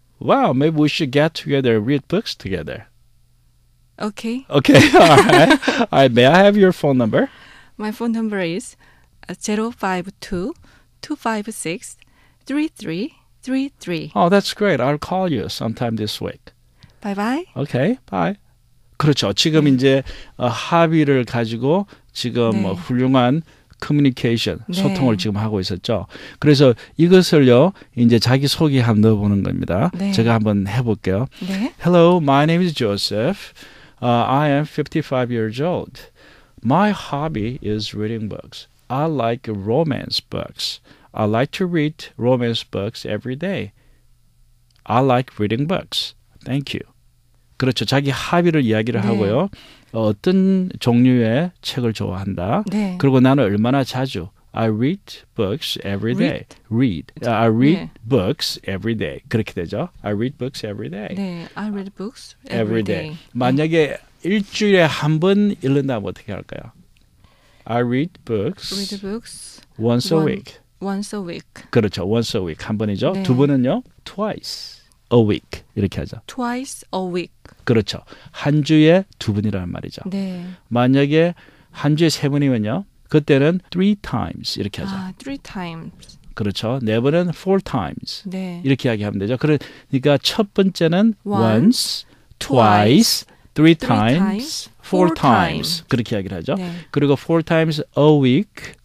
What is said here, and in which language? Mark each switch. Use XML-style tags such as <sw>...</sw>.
<en>Wow, maybe we should get together and read books together. Okay. Okay, all right. All right, may I have your phone number? My phone number is 052-256-3333. Oh, that's great. I'll call you sometime this week. Bye-bye. Okay, bye.</en> <ko>그렇죠. 지금 이제 합의를 가지고 지금 네. 훌륭한 커뮤니케이션, 네. 소통을 지금 하고 있었죠. 그래서 이것을요, 이제 자기 소개 한번 넣어보는 겁니다. 네. 제가 한번 해볼게요. 네.</ko> <en>Hello, my name is Joseph. I am 55 years old. My hobby is reading books. I like romance books. I like to read romance books every day. I like reading books. Thank you.</en> <ko>그렇죠. 자기 합의를 이야기를 네. 하고요. 어떤 종류의 책을 좋아한다. 네. 그리고 나는 얼마나 자주</ko> <en>I read books every day. I read</en> <ko>네.</ko> <en>books every day.</en> <ko>그렇게 되죠.</ko> <en>I read books every day.</en> <ko>네,</ko> <en>I read books every every day. day.</en> <ko>만약에 일주일에 한 번 읽는다면 어떻게 할까요?</ko> <en>I read books, Read books once a week. Once a week.</en> <ko>그렇죠.</ko> <en>once a week</en> <ko>한 번이죠. 네. 두 번은요.</ko> <en>twice a week</en> <ko>이렇게 하죠.</ko> <en>Twice a week.</en> <ko>그렇죠. 한 주에 두 번이라는 말이죠. 네. 만약에 한 주에 세 번이면요. 그때는</ko> <en>three times</en> <ko>이렇게 하죠. 아,</ko> <en>3 times.</en> <ko>그렇죠. 네 번은</ko> <en>four times</en> <ko>네. 이렇게 이야기하면 되죠. 그러니까 첫 번째는</ko> <en>Once, twice, three times, four times</en> <ko>그렇게 이야기를 하죠. 네.</ko> <en>그리고 four times a week</en>